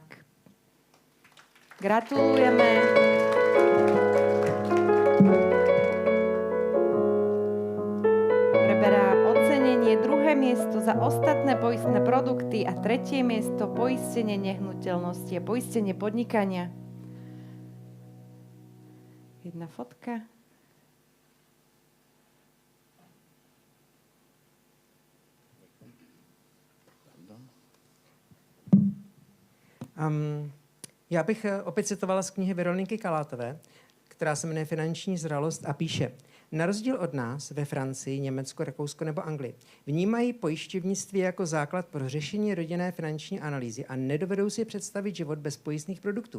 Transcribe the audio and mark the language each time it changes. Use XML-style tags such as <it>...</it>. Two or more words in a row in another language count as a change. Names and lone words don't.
<sk>Gratulujeme. Preberá ocenenie, druhé miesto za ostatné poistné produkty a tretie miesto poistenie nehnuteľnosti a poistenie podnikania. Jedna fotka.</sk> <cs>Já bych opět citovala z knihy Veroniky Kalátové, která se jmenuje Finanční zralost a píše: Na rozdíl od nás ve Francii, Německu, Rakousko nebo Anglii vnímají pojišťovnictví jako základ pro řešení rodinné finanční analýzy a nedovedou si představit život bez pojistných produktů.</cs>